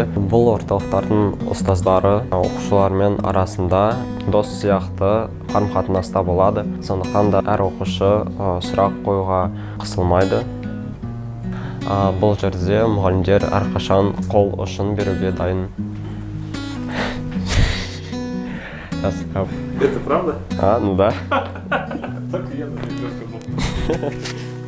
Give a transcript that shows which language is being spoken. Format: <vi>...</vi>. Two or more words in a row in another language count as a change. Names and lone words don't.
<kk>Бұл орталықтардың ұстаздары оқушылармен арасында дос сияқты қарым-қатынаста болады, сондықтан да әр оқушы сұрақ қоюға қысылмайды. Бұл жерде мұғалімдер әрқашан қол ұшын беруге дайын.</kk> <ru>Это правда? Ну да. Так я на тебя сказал.</ru>